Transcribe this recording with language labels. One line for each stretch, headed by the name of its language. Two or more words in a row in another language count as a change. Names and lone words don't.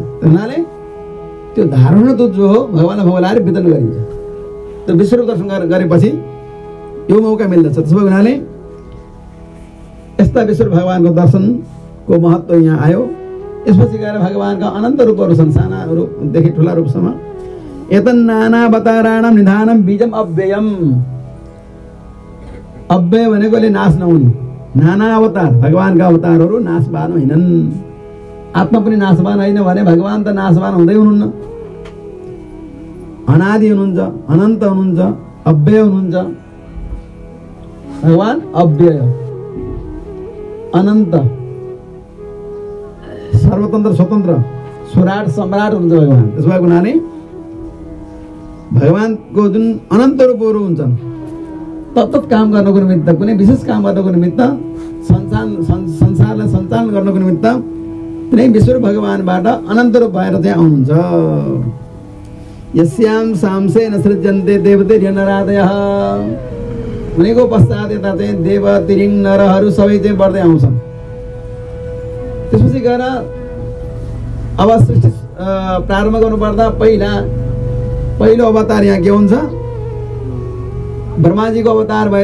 Nepali: हुनाले त्यो धारोष्ण दुध जो हो भगवानलाई भोग लगाएर वितरण गरिन्छ। त्यो विश्वरूप दर्शन गरेपछि यो मौका मिल्दछ। त्यसो हुनाले यस्ता विश्व भगवानको दर्शनको महत्त्व यहाँ आयो। यसपछि गएर भगवानका अनन्त रूपहरू छन्, साना रूपदेखि ठुला रूपसम्म।
Sanskrit: एतन् नानावताराणां निधानं बीजम् अव्ययम्।
Nepali: अव्यय भनेकोले नाश नहुने, नाना अवतार भगवानका अवतारहरू नाशवान होइनन्। आत्मा पनि नाशवान होइन भने भगवान त नाशवान हुँदै हुनुहुन्न। अनादि हुनुहुन्छ, अनन्त हुनुहुन्छ, अव्यय हुनुहुन्छ। भगवान अव्यय, अनन्त, सर्वतन्त्र स्वतन्त्र, सुराट सम्राट हुनुहुन्छ भगवान। त्यसो भएको हुनाले भगवानको जुन अनन्त रूपहरू हुन्छन् तत्त काम गर्नको निमित्त, कुनै विशेष काम गर्नको निमित्त, संसारलाई सञ्चालन गर्नको निमित्त कुनै विश्व भगवानबाट अनन्त रूप भएर चाहिँ आउनुहुन्छ।
Sanskrit: यस्याम सामसेन सृज्यन्ते देवते नरादयः।
Nepali: उनीको पश्चात यता चाहिँ देव तिरिङ नरहरू सबै चाहिँ बढ्दै आउँछन्। त्यसपछि गएर अब सृष्टि प्रारम्भ गर्नुपर्दा पहिलो अवतार यहाँ के हुन्छ? ब्रह्माजीको अवतार भए।